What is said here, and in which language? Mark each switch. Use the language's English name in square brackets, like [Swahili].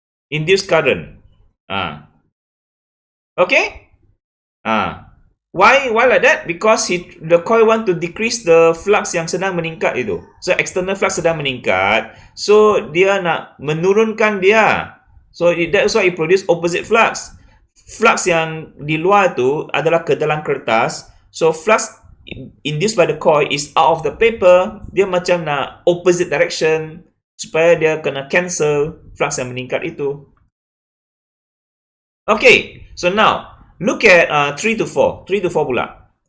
[English] Induced current. Okay? Why like that? Because the coil want to decrease the flux [Malay] yang sedang meningkat itu. So external flux sedang meningkat. So dia nak menurunkan dia. [English] So that's why it produce opposite flux. [Malay] Flux yang di luar tu adalah ke dalam kertas. [English] So flux induced by the coil is out of the paper. [Malay] Dia macam nak [English] opposite direction [Malay] supaya dia kena cancel flux yang meningkat itu. [English] Okay, so now look at 3 to 4. 3 to 4 pula.